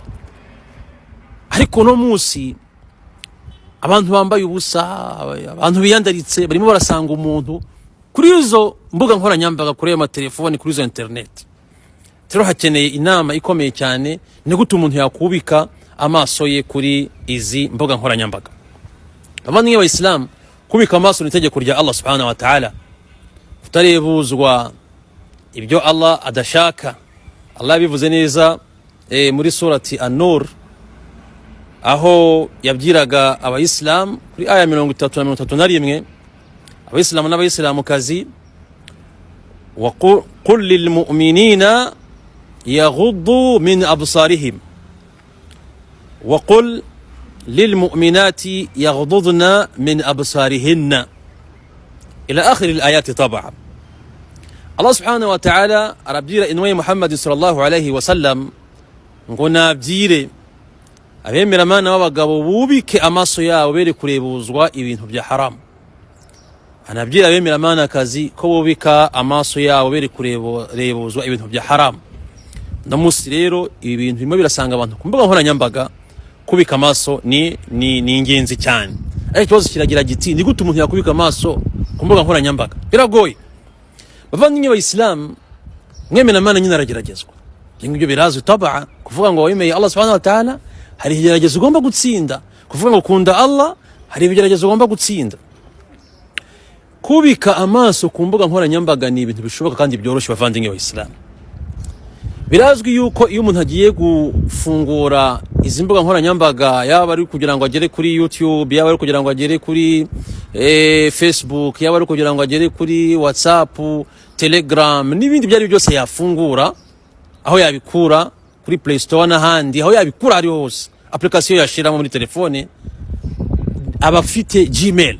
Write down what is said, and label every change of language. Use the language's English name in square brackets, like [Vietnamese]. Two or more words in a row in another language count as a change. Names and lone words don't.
[Kinyarwanda] Ariko no munsi abantu bambaye ubusa, abantu biyandaritse barimo barasanga umuntu kuri izo mbuga nkoranyambaga, kuri ayo telefoni, kuri izo internet. Tero hakeneye inama ikomeye cyane, ni gute umuntu yakubika amaso ye kuri izi mbuga nkoranyambaga. Abandi wa Islam, kubika amaso ni itegeko rya [Arabic] الله سبحانه وتعالى, [Kinyarwanda] utarebuzwa ibyo Allah adashaka. Allah bivuze neza muri surati An-Nur, aho yabyiraga abayisilamu kuri aya 31 abayisilamu n'abayisilamukazi, [Arabic] وقل للمؤمنين يغضوا من أبصارهم وقل للمؤمنات يغضضن من أبصارهن إلى آخر الآية. [Kinyarwanda] Tab'a [Arabic] الله سبحانه وتعالى [Kinyarwanda] arabyira inwe Muhammad [Arabic] صلى الله عليه وسلم [Kinyarwanda] ngo nabyire abemera Imana b'abagabo bubike amaso yabo bere kurebuzwa ibintu bya haram. Anabyira abemera Imana kazi ko bubika amaso yabo bere kurebuzwa ibintu bya haram. Ndamusi rero ibi bintu bimwe birasanga abantu ku mbuga nkoranyambaga, kubika amaso ni ingenzi cyane. Ariko ikibazo kiragira giti, ni gute umuntu yakubika amaso ku mbuga nkoranyambaga? Biragoye. Bavandimwe b'Islam, mwemera Imana nyine arageragezwa. Ibyo birazwi tab'a, kuvuga ngo wemeye [Arabic] الله سبحانه وتعالى [Kinyarwanda] hari ibigeragezo ugomba gutsinda, kuvuga ngo kunda Allah hari ibigeragezo ugomba gutsinda. Kubika amaso ku mbuga nkoranyambaga ni ibintu bishoboka kandi byoroshye. Bavandimwe b'Islam, birazwi yuko iyo umuntu agiye gufungura izi mbuga nkoranyambaga, yaba ari kugira ngo agere kuri YouTube, yaba ari kugira ngo agere kuri Facebook, yaba ari kugira ngo agere kuri WhatsApp, Telegram n'ibindi byari byose yafungura, aho yabikura kuri Play Store n'ahandi, aho yabikura ari hose, application yashiramo muri telefone, abafite Gmail.